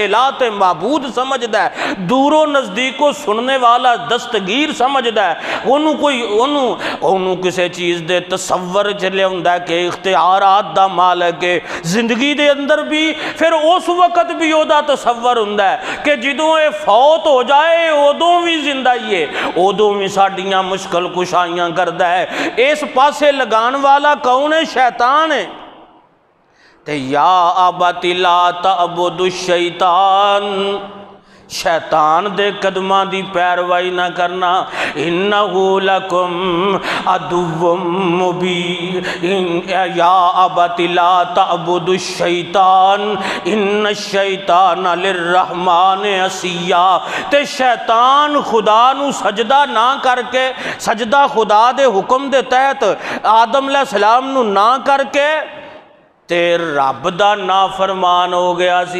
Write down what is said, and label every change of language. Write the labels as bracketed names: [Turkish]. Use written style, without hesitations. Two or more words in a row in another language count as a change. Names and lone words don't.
[Punjabi] الہ تے معبود سمجھدا ہے، دور و نزدیکوں سننے والا دستگیر سمجھدا ہے، انہوں کسی چیز دے تصور چلے ہوندا ہے کہ اختیارات دا مالک ہے، زندگی دے اندر بھی پھر اس وقت بھی او دا تصور ہوندا ہے کہ جدوں اے فوت ہو جائے ادوں بھی زندہ ہی ہے، ادوں بھی ساڈیاں مشکل کشائیاں کردا ہے۔ اس پاسے لگان والا کون ہے؟ شیطان ہے۔ تے [Arabic] یا ابت لا تعبد الشیطان [Punjabi] شیطان دے قدماں دی پیروائی نہ کرنا. [Arabic] إنه لكم عدو مبين يا أبت لا تعبد الشيطان إن الشيطان للرحمن عصيا. [Punjabi] تے شیطان خدا نوں سجدہ نہ کر کے، سجدہ خدا دے حکم دے تحت آدم علیہ السلام نوں نہ کر کے تے رب دا نافرمان ہو گیا سی.